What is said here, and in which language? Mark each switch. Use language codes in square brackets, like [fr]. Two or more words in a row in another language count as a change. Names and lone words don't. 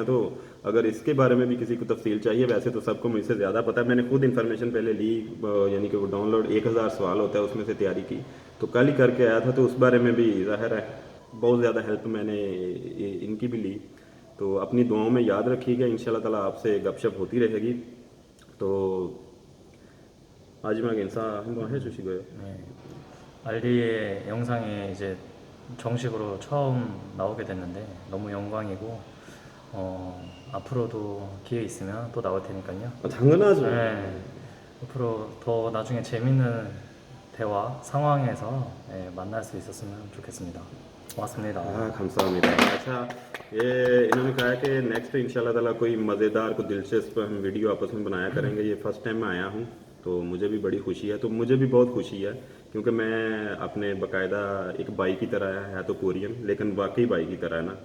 [hi] तो अगर इसके बारे में भी किसी को तफसील चाहिए, वैसे तो सबको मुझसे ज़्यादा पता है, मैंने खुद इन्फॉर्मेशन पहले ली, यानी कि वो डाउनलोड 1000 सवाल होता है उसमें से तैयारी की, तो कल ही करके आया था। तो उस बारे में भी ज़ाहिर है बहुत ज़्यादा हेल्प मैंने इनकी भी ली। तो अपनी दुआओं में याद रखिएगा, [ar] إن شاء الله تعالى [hi] आपसे गपशप होती रहेगी। [ko] तो 마지막에 인사 한번 해주시고요. 네. 알리의 영상에 이제 정식으로 처음 나오게 됐는데 너무 영광이고 앞으로도 기회 있으면 또 나올 테니까요. 당연하죠. 네. 앞으로 더 나중에 재밌는 대화 상황에서 만날 수 있었으면 좋겠습니다. 고맙습니다. हाँ 감사합니다। [hi] अच्छा, ये इन्होंने कहा कि नेक्स्ट [ar] إن شاء الله تعالى [hi] कोई मज़ेदार को दिलचस्प हम वीडियो आपस में बनाया करेंगे। ये [en] first time [hi] मैं आया हूँ तो मुझे भी बड़ी खुशी है। तो मुझे भी बहुत खुशी है क्योंकि मैं अपने बाकायदा एक भाई की तरह है तो कोरियन, लेकिन वाकई भाई की तरह है ना।